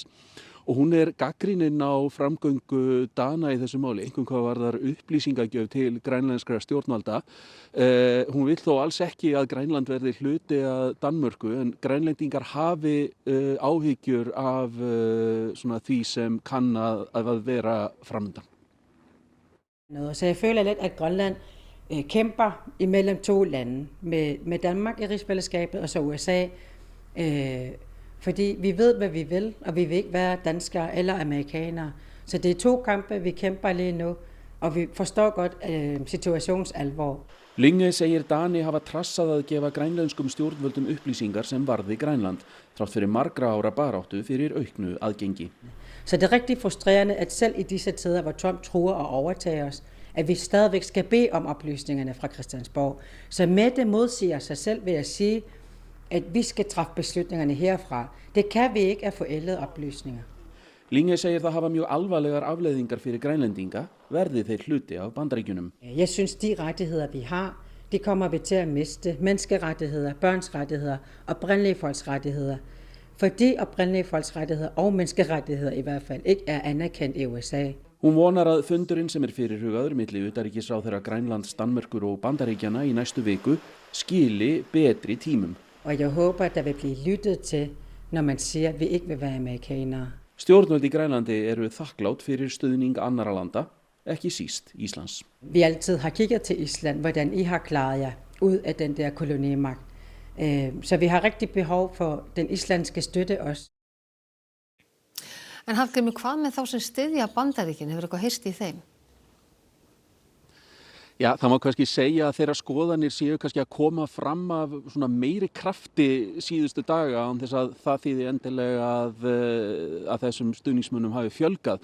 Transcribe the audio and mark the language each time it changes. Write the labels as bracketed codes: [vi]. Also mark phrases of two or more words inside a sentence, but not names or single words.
[is] Og hún gagnrýnin á framgöngu Dana í þessu máli, einkum hvað varðar upplýsingagjöf til grænlenskra stjórnvalda. Hún vill þó alls ekki að Grænland verði hluti af Danmörku, en grænlendingar hafi áhyggjur af því sem kann að vera framundan. [da] Så jeg føler lidt, at Grønland kæmper imellem 2 lande, med Danmark i rigsfællesskabet og så USA. Fordi vi ved, hvad vi vil, og vi vil ikke være danskere eller amerikanere. Så det 2 kampe, vi kæmper lige nu, og vi forstår godt situations alvor. [is] Lynge segir Dani hafa trassað að gefa grænlenskum stjórnvöldum upplýsingar sem varði Grænland, þrátt fyrir margra ára baráttu fyrir auknu aðgengi. [da] Så det rigtig frustrerende, at selv i disse tider, hvor Trump truer at overtage os, at vi stadigvæk skal bede om oplysningerne fra Christiansborg. Så Mette modsiger sig selv ved at sige, at vi skal træffe beslutningerne herfra. Det kan vi ikke af forældede oplysninger. [is] Lynge segir það hafa mjög alvarlegar afleiðingar fyrir grænlendinga, verði þeir hluti af Bandaríkjunum. [da] Jeg synes, de rettigheder, vi har, de kommer vi til at miste. Menneskerettigheder, børns rettigheder, oprindelige folks rettigheder. Fordi oprindelige folks rettigheder og menneskerettigheder i hvert fald ikke anerkendt i USA. [is] Hún vonar að fundurinn sem fyrirhugaður milli utanríkisráðherra Grænlands, Danmerkur og Bandaríkjanna í næstu viku skili betri tímum. [da] Og jeg håber, at der vil blive lyttet til, når man siger, at vi ikke vil være amerikanere. [is] Stjórnvöld í Grænlandi eru þakklátt fyrir stuðning annara landa, ekki síst Íslands. [da] Vi altid har kigget til Island, hvordan I har klaret jer ud af den der kolonimagt. Så vi har rigtig behov for den islandske støtte også. [is] En Hallgrímur, hvað með þá sem styðja Bandaríkin? Hefur eitthvað heyrt í þeim? Já, það má kannski segja að þeirra skoðanir séu kannski að koma fram af svona meiri krafti síðustu daga án þess að það þýði endilega að þessum stuðningsmönnum hafi fjölgað.